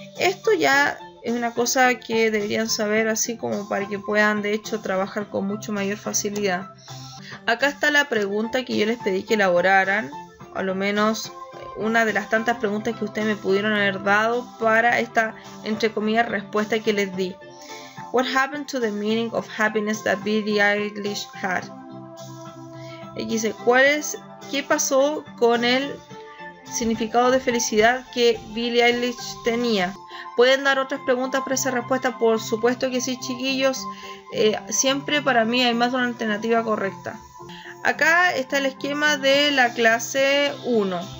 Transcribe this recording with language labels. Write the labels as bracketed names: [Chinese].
[Spanish] Esto ya es una cosa que deberían saber, así como para que puedan de hecho trabajar con mucho mayor facilidad. Acá está la pregunta que yo les pedí que elaboraran, a lo menos una de las tantas preguntas que ustedes me pudieron haber dado para esta, entre comillas, respuesta que les di. [English] What happened to the meaning of happiness that Billie Eilish had? [Spanish] Aquí dice, ¿qué pasó con el significado de felicidad que Billie Eilish tenía? ¿Pueden dar otras preguntas para esa respuesta? Por supuesto que sí, chiquillos. Siempre para mí hay más de una alternativa correcta. Acá está el esquema de la clase 1.